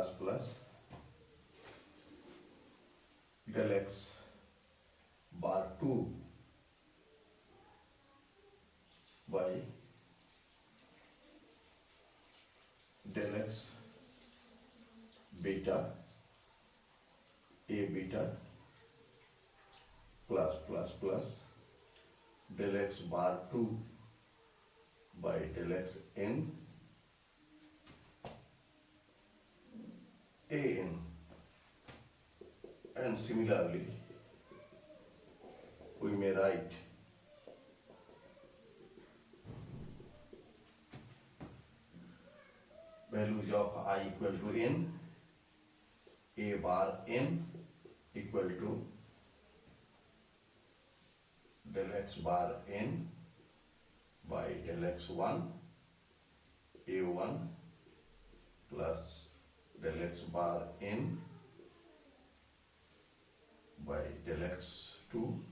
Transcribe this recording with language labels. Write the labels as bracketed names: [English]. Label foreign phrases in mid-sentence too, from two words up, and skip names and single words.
[English] del x bar 2 by del x beta A beta plus del x bar 2 by del x n A n, and similarly we may write values of I equal to n, A bar n equal to del x bar n by del x1 A1 plus del x bar n by del x2